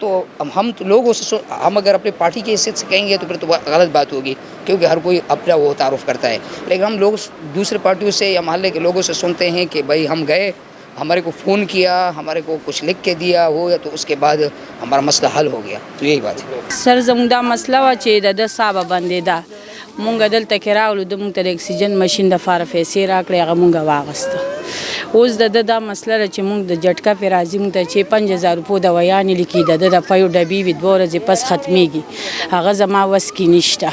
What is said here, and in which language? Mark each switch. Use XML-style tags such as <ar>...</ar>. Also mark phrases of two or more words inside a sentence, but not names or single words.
<ur>تو ہم تو لوگوں سے ہم اگر اپنی پارٹی کی حیثیت سے کہیں گے تو پھر تو غلط بات ہوگی کیونکہ ہر کوئی اپنا وہ تعارف کرتا ہے. لیکن ہم لوگ دوسرے پارٹیوں سے یا محلے کے لوگوں سے سنتے ہیں کہ بھائی ہم گئے، ہمارے کو فون کیا، ہمارے کو کچھ لکھ کے دیا ہو یا تو اس کے بعد ہمارا مسئلہ حل ہو گیا. تو یہی بات ہے.</ur> <ps>سر زموږ دا مسله وه چې د صابه بندېده، مونږ دلته کې راغلو، د مونږ ته د اکسیجن ماشین دپاره پیسې راکړې، هغه مونږ واغسته. اوس د ده دا مسله ده چې مونږ د جټکه پې راځي، مونږ ته چې 5000 روپو دوایانې لیکي، د ده د پیو ډبې وي 2 ورځې پس ختمېږي، هغه زما وس کې نشته.</ps>